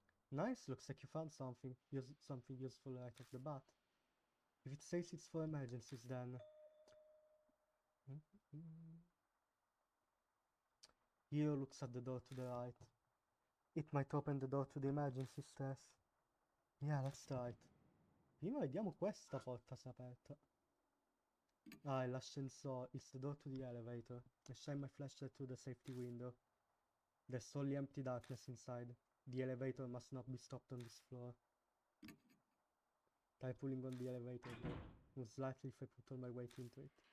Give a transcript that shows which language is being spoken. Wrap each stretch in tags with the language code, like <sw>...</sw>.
<en>Nice, looks like you found something useful right off the bat. If it says it's for emergencies, then... Hiro looks at the door to the right. It might open the door to the emergency stairs. Yeah, let's try it.</en> <it>Prima vediamo questa porta si è aperta. Ah, è l'ascensore.</it> <en>It's the door to the elevator. I shine my flashlight through the safety window. There's only empty darkness inside. The elevator must not be stopped on this floor. Try pulling on the elevator door. Most likely if I put all my weight into it.</en>